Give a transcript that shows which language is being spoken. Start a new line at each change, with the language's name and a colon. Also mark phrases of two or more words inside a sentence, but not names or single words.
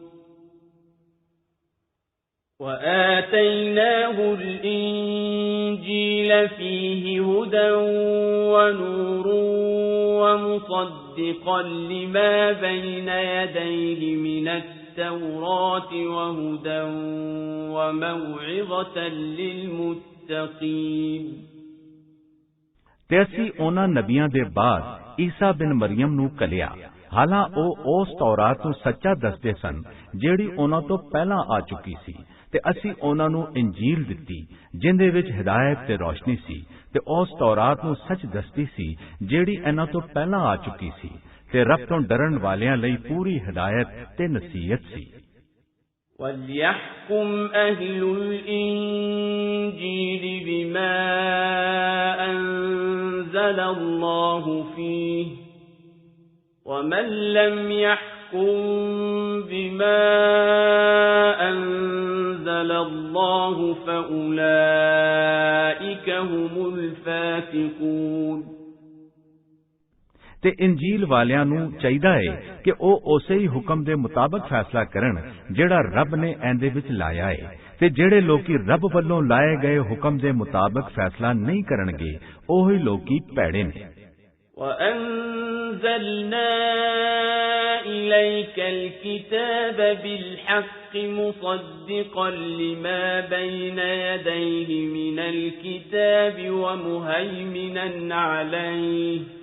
Arabic: وآتيناه الإنجيل فيه هدى ونور ومصدقا لما بين يديه من التوراة وهدى وموعظة للمتقين
Punjabi: ਤੇ ਅਸੀਂ ਉਹਨਾਂ ਨਬੀਆਂ ਦੇ ਬਾਅਦ ਈਸਾ ਬਿਨ ਮਰੀਮ ਨੂੰ ਕਲਿਆ ਹਾਲਾਂ ਉਹ ਉਸ ਤੌਰਾਤ ਨੂੰ ਸੱਚਾ ਦੱਸਦੇ ਸਨ ਜਿਹੜੀ ਉਹਨਾਂ ਤੋਂ ਪਹਿਲਾਂ ਆ ਚੁੱਕੀ ਸੀ ਤੇ ਅਸੀਂ ਉਹਨਾਂ ਨੂੰ ਇੰਜੀਲ ਦਿੱਤੀ ਜਿੰਦੇ ਵਿੱਚ ਹਿਦਾਇਤ ਤੇ ਰੋਸ਼ਨੀ ਸੀ ਤੇ ਉਸ ਤੌਰਾਤ ਨੂੰ ਸੱਚ ਦੱਸਦੀ ਸੀ ਜਿਹੜੀ ਇਹਨਾਂ ਤੋਂ ਪਹਿਲਾਂ ਆ ਚੁੱਕੀ ਸੀ ਤੇ ਰੱਬ ਤੋਂ ਡਰਨ ਵਾਲਿਆਂ ਲਈ ਪੂਰੀ ਹਿਦਾਇਤ ਤੇ ਨਸੀਹਤ ਸੀ
Arabic: وَلْيَحْكُمْ أَهْلُ الْإِنجِيلِ بِمَا أَنزَلَ اللَّهُ فِيهِ وَمَنْ لَمْ يَحْكُمْ بِمَا أَنزَلَ اللَّهُ فَأُولَئِكَ هُمُ الْفَاسِقُونَ
Punjabi: ਤੇ ਇੰਜੀਲ ਵਾਲਿਆਂ ਨੂੰ ਚਾਹੀਦਾ ਹੈ ਕਿ ਉਹ ਉਸੇ ਹੀ ਹੁਕਮ ਦੇ ਮੁਤਾਬਕ ਫੈਸਲਾ ਕਰਨ ਜਿਹੜਾ ਰੱਬ ਨੇ ਇਹਦੇ ਵਿੱਚ ਲਾਇਆ ਹੈ ਤੇ ਜਿਹੜੇ ਲੋਕੀ ਰੱਬ ਵੱਲੋਂ ਲਾਏ ਗਏ ਹੁਕਮ ਦੇ ਮੁਤਾਬਕ ਫੈਸਲਾ ਨਹੀਂ ਕਰਨਗੇ ਉਹ ਹੀ ਲੋਕੀ ਭੈੜੇ ਨੇ
Arabic: وَأَنزَلْنَا إِلَيْكَ الْكِتَابَ بِالْحَقِّ مُصَدِّقًا لِمَا بَيْنَ يَدَيْهِ مِنَ الْكِتَابِ وَمُهَيْمِنًا عَلَيْهِ